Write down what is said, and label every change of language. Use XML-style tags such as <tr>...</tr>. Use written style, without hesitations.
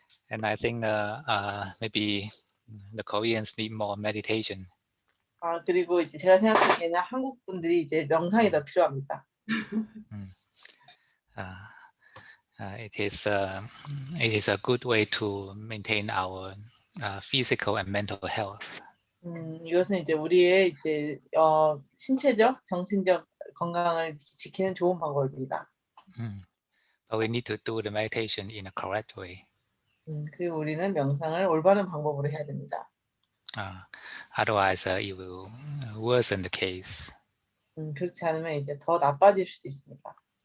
<en>And I think maybe the Koreans need more meditation.</en> <ko>아, 그리고 이제 제가 생각하기에는 한국 분들이 이제 명상이 더 필요합니다.</ko> <en>It is a good way to maintain our physical and mental health.</en> <ko>이것은 이제 우리의 이제 신체적, 정신적 건강을 지키는 좋은 방법입니다.</ko> <en>But we need to do the meditation in a correct way.</en> <ko>그리고 우리는 명상을 올바른 방법으로 해야 됩니다.</ko> <en>Otherwise, it will worsen the case.</en> <ko>그렇지 않으면 이제 더 나빠질 수도 있습니다.</ko>